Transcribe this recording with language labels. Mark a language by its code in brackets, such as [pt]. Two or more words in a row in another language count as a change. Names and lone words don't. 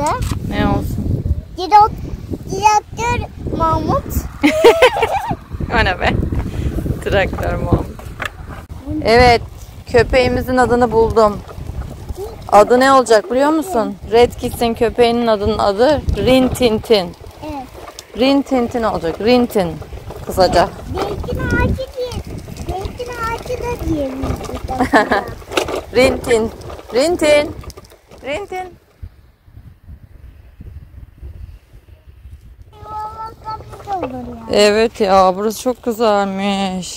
[tr] Ne olsun? Direktör Mahmut. O ne be? Traktör Mahmut. Evet. Köpeğimizin adını buldum. Adı ne olacak biliyor musun? Red Kit'in köpeğinin adının adı Rin Tin Tin. Evet. Rin Tin Tin olacak. Rin Tin. Kısaca. Zeytin ağacı diye. Zeytin ağacı da diyebiliriz. Rin Tin. Rin Tin. Rin Tin. Yuvarlaktan olur ya. Evet ya, burası çok güzelmiş.